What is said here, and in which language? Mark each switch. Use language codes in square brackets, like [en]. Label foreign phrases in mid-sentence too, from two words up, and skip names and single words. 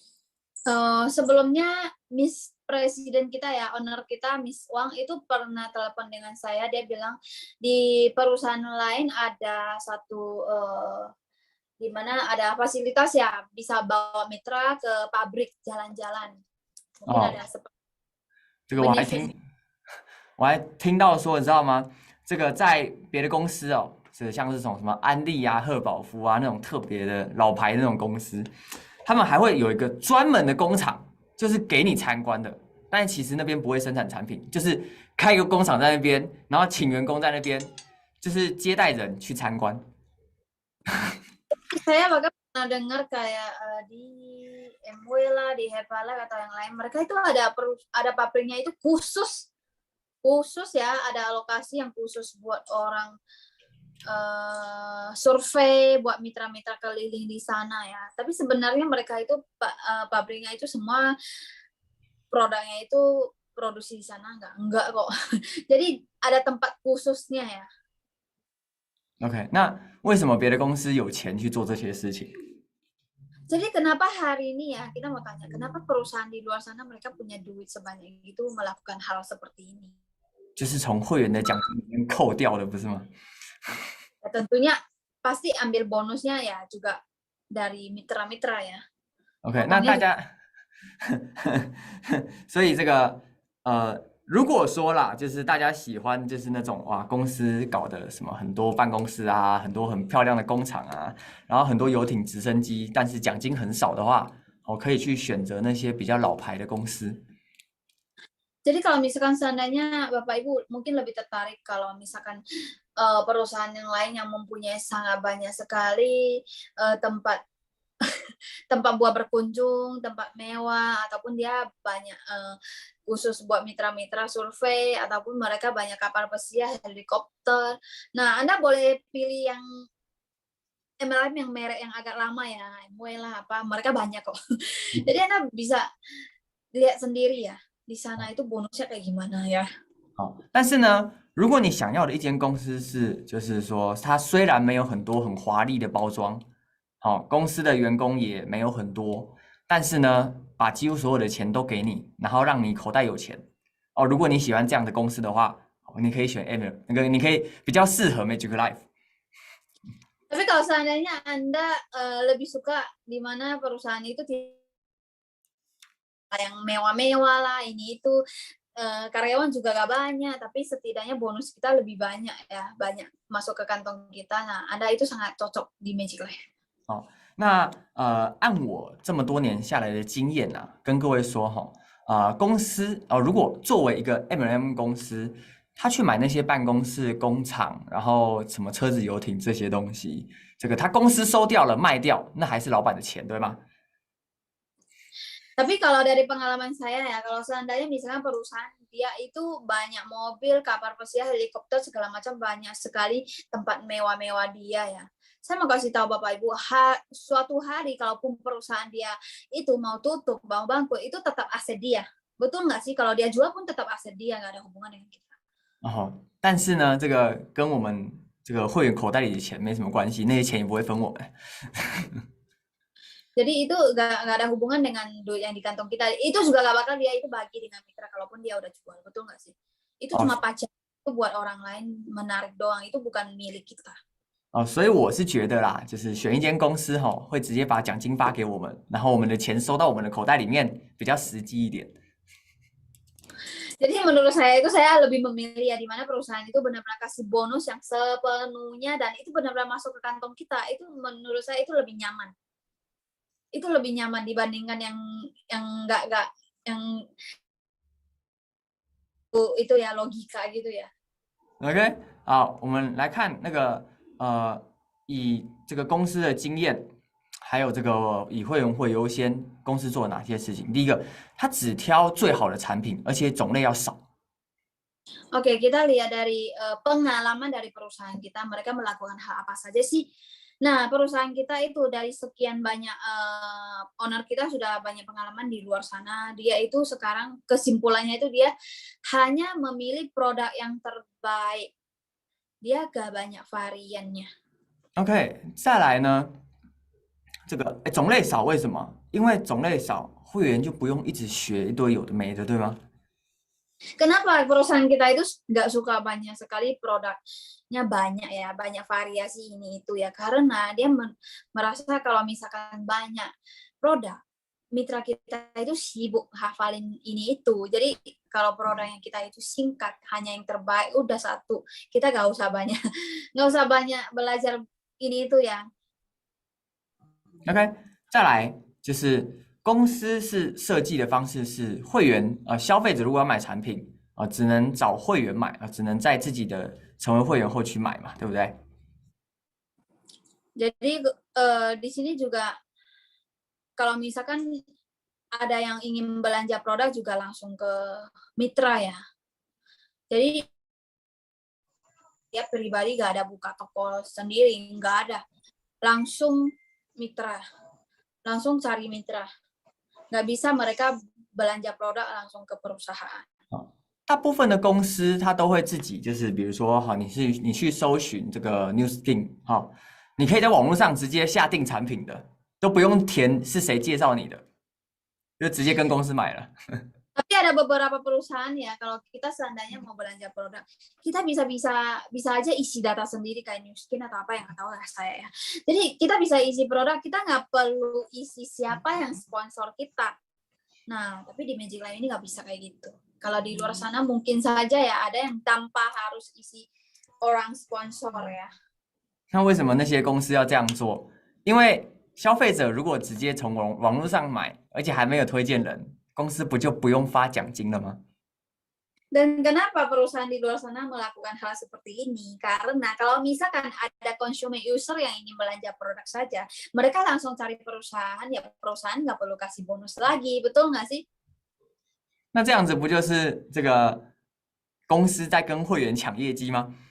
[id] Sebelumnya presiden kita ya, owner kita Miss Wang itu pernah telepon dengan saya, dia bilang di perusahaan lain ada satu di mana ada fasilitas ya bisa bawa mitra ke pabrik jalan-jalan. Mungkin Oh， ada seperti [zh] 这个我还 benefit. 听到说，你知道吗？这个在别的公司哦，是像是什么安利啊、赫宝夫啊那种特别的老牌的那种公司，他们还会有一个专门的工厂，就是给你参观的。但其实那边不会生产产品，就是开一个工厂在那边，然后请员工在那边，就是接待人去参观。 [id] Saya bahkan pernah dengar kayak di MW lah, di Hepala atau yang lain, mereka itu ada pabriknya itu khusus ya, ada alokasi yang khusus buat orang survei, buat mitra-mitra keliling di sana ya. Tapi sebenarnya mereka itu pabriknya itu semua produknya itu produksi di sana enggak kok. Jadi ada tempat khususnya ya. [zh] OK， 那为什么别的公司有钱去做这些事情？ [id] Jadi kenapa hari ini ya kita mau tanya, kenapa perusahaan di luar sana mereka punya duit sebanyak itu melakukan hal seperti ini? [zh] 就是从会员的奖金里面扣掉的，不是吗？ [id] Ya, tentunya pasti ambil bonusnya ya juga dari mitra-mitra ya. [zh] OK， 那大家，所以这个如果说啦，就是大家喜欢就是那种哇，公司搞的什么很多办公室啊，很多很漂亮的工厂啊，然后很多游艇、直升机，但是奖金很少的话，可以去选择那些比较老牌的公司。 [id] Jadi kalau misalkan seandainya Bapak Ibu mungkin lebih tertarik kalau misalkan perusahaan yang lain yang mempunyai sangat banyak sekali tempat tempat buat berkunjung, tempat mewah, ataupun dia banyak khusus buat mitra-mitra survei, ataupun mereka banyak kapal pesiar, helikopter. Nah, Anda boleh pilih yang MLM yang merek yang agak lama ya, MW lah apa, mereka banyak kok. Jadi Anda bisa lihat sendiri ya, di sana itu bonusnya kayak gimana ya. [zh] 好，但是呢，如果你想要的一间公司是，就是说它虽然没有很多很华丽的包装，好，公司的员工也没有很多，但是呢，把几乎所有的钱都给你，然后让你口袋有钱。哦，如果你喜欢这样的公司的话，你可以选 M， 那个你可以比较适合 Magic Life。 [id] Tapi kalau seandainya Anda lebih suka di mana perusahaan itu yang mewah-mewah lah, ini itu karyawan juga gak banyak, tapi setidaknya bonus kita lebih banyak ya, banyak masuk ke kantong kita. Nah, Anda itu sangat cocok di Magic Life. [zh] 哦，那按我这么多年下来的经验啊，跟各位说哈，公司如果作为一个 MLM 公司，他去买那些办公室、工厂，然后什么车子、游艇这些东西，这个他公司收掉了卖掉，那还是老板的钱，对吗？ [id] Tapi kalau dari pengalaman saya ya, kalau seandainya misalkan perusahaan dia itu banyak mobil, kapal pesiar, helikopter segala macam, banyak sekali tempat mewah-mewah dia ya. Saya mau kasih tahu Bapak Ibu, suatu hari kalaupun perusahaan dia itu mau tutup, mau bangkrut, itu tetap aset dia. Betul nggak sih? Kalau dia jual pun tetap aset dia, nggak ada hubungan dengan kita. [zh] 哦，但是呢，这个跟我们这个会员口袋里的钱没什么关系，那些钱也不会分我们。 [id] Jadi itu nggak ada hubungan dengan duit yang di kantong kita. Itu juga nggak bakal dia itu bagi dengan mitra kalaupun dia udah jual. Betul nggak sih? Itu cuma pajak, itu buat orang lain menarik doang. Itu bukan milik kita. [zh] 哦，所以我是觉得啦，就是选一间公司会直接把奖金发给我们，然后我们的钱收到我们的口袋里面，比较实际一点。 [id] Jadi menurut saya itu saya lebih memilih ya di mana perusahaan itu benar-benar kasih bonus yang sepenuhnya dan itu benar-benar masuk ke kantong kita. Itu menurut saya itu lebih nyaman. Itu lebih nyaman dibandingkan yang enggak yang itu ya logika gitu ya. [zh] OK， 好，我们来看那个以这个公司的经验，还有这个以会员会优先，公司做了哪些事情？第一个，它只挑最好的产品，而且种类要少。 [id] Oke, kita lihat dari pengalaman dari perusahaan kita, mereka melakukan hal apa saja sih? Nah, perusahaan kita itu dari sekian banyak owner kita sudah banyak pengalaman di luar sana. Dia itu sekarang kesimpulannya itu dia hanya memilih produk yang terbaik. Dia gak banyak variannya. [zh] OK， 再来呢， 这个种类少，为什么？因为种类少，会员就不用一直学一堆有的没的，对吗？ [id] Kenapa perusahaan kita itu nggak suka banyak sekali produknya banyak ya, banyak variasi ini itu ya, karena dia merasa kalau misalkan banyak produk, mitra kita itu sibuk hafalin ini itu. Jadi kalau produk yang kita itu singkat, hanya yang terbaik, udah satu, kita nggak usah banyak belajar ini itu ya. [zh] OK， 再来就是公司是设计的方式是会员消费者如果要买产品只能找会员买只能在自己的成为会员后去买嘛，对不对？ [id] Jadi di sini juga kalau misalkan ada yang ingin belanja produk juga langsung ke mitra ya. Jadi dia pribadi nggak ada buka toko sendiri, nggak ada. Langsung mitra, langsung cari mitra. Nggak bisa mereka belanja produk langsung ke perusahaan. [zh] 大部分的公司它都会自己就是比如说你去搜寻这个 New Skin 你可以在网络上直接下定产品的，都不用填是谁介绍你的，就直接跟公司买了。 [id] Tapi ada beberapa perusahaan ya, kalau kita seandainya mau belanja produk, kita bisa aja isi data sendiri kayak New Skin atau apa yang tahu lah saya ya. Jadi kita bisa isi produk, kita nggak perlu isi siapa yang sponsor kita. Nah, tapi di Magic Line ini nggak bisa kayak gitu. Kalau di luar sana mungkin saja ya ada yang tanpa harus isi orang sponsor ya. [zh] 那为什么那些公司要这样做？因为消费者如果直接从网络上买，而且还没有推荐人，公司不就不用发奖金了吗？ [id] Dan kenapa perusahaan di luar sana melakukan hal seperti ini? Karena kalau misalkan ada [en] consumer user [id] yang ingin belanja produk saja, mereka langsung cari perusahaan, ya perusahaan nggak perlu kasih bonus lagi, betul nggak sih? [zh] 那这样子不就是这个公司在跟会员抢业绩吗？